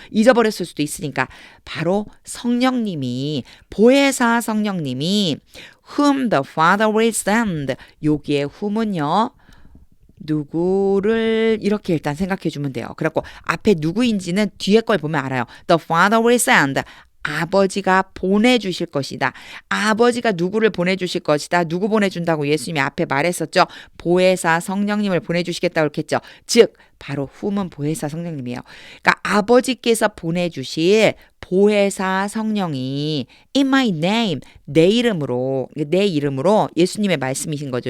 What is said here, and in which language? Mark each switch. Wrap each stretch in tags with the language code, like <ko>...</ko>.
<ko>잊어버렸을 수도 있으니까 바로 성령님이 보혜사 성령님이</ko> <en>whom the Father will send</en> <ko>여기에 whom은요. 누구를 이렇게 일단 생각해 주면 돼요. 그래갖고 앞에 누구인지는 뒤에 걸 보면 알아요.</ko> <en>The Father will send</en> <ko>아버지가 보내주실 것이다. 아버지가 누구를 보내주실 것이다. 누구 보내준다고 예수님이 앞에 말했었죠. 보혜사 성령님을 보내주시겠다고 그랬겠죠. 즉 바로 whom은 보혜사 성령님이에요. 그러니까 아버지께서 보내주실 보혜사 성령이</ko> <en>in my name</en> <ko>내 이름으로 예수님의 말씀이신 거죠.</ko>